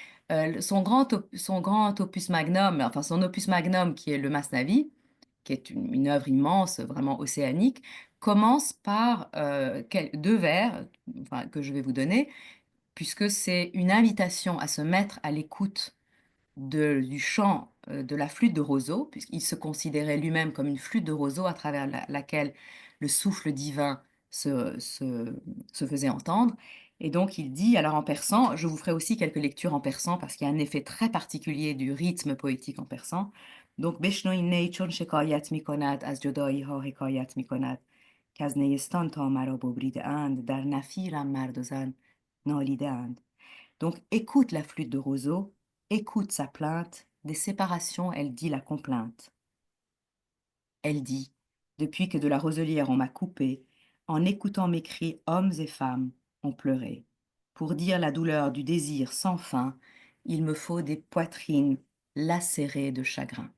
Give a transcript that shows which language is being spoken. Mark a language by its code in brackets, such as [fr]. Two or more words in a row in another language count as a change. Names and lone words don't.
[fr] Son grand opus magnum, enfin son opus magnum qui est le Masnavi, qui est une œuvre immense, vraiment océanique, commence par deux vers enfin, que je vais vous donner, puisque c'est une invitation à se mettre à l'écoute du chant de la flûte de roseau, puisqu'il se considérait lui-même comme une flûte de roseau à travers laquelle le souffle divin se faisait entendre. Et donc il dit, alors en persan, je vous ferai aussi quelques lectures en persan parce qu'il y a un effet très particulier du rythme poétique en persan. [fa] Donc بشنوین چون شکایت می کند از جدایی ها حکایت می کند که از نیستان تا مرا ببریده اند در نفیرم مرد و زن نالیده اند. [fr] Donc, écoute la flûte de roseau, écoute sa plainte, des séparations, elle dit la complainte. Elle dit, depuis que de la roselière on m'a coupé, en écoutant mes cris, hommes et femmes ont pleuré. Pour dire la douleur du désir sans fin, il me faut des poitrines lacérées de chagrin.